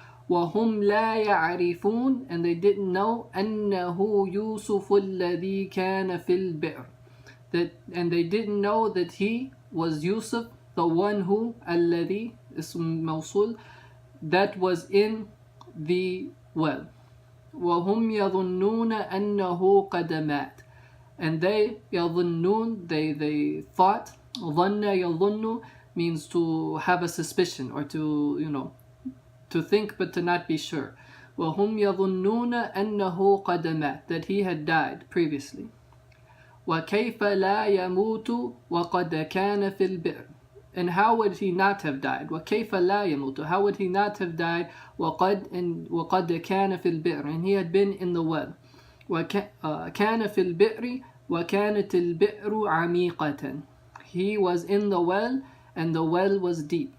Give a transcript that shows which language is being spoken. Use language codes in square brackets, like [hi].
[ar] وهم لا يعرفون, [en] and they didn't know, [ar] أنه يوسف الذي كان في البئر, [en] and they didn't know that he was Yusuf, the one who, الذي, [ar] اسم موصول, [en] that was in the well. [ar] وهم يظنون أنه قد مات, [en] and they يظنون, they thought, [ar] ظن يظن [en] means to have a suspicion, or to to think but to not be sure. [ar] وهم يظنون أنه قد مات, [en] that he had died previously. [ar] وكيف لا يموت وقد كان في البئر, [en] And how would he not have died? [ar] وَكَيْفَ لَا يَمُوتُ? [en] How would he not have died? [ar] وَقَدْ كَانَ فِي الْبِئْرِ, [en] and he had been in the well. [ar] كَانَ فِي الْبِئْرِ وَكَانَتِ الْبِئْرُ عَمِيقَةً. [en] He was in the well, and the well was deep.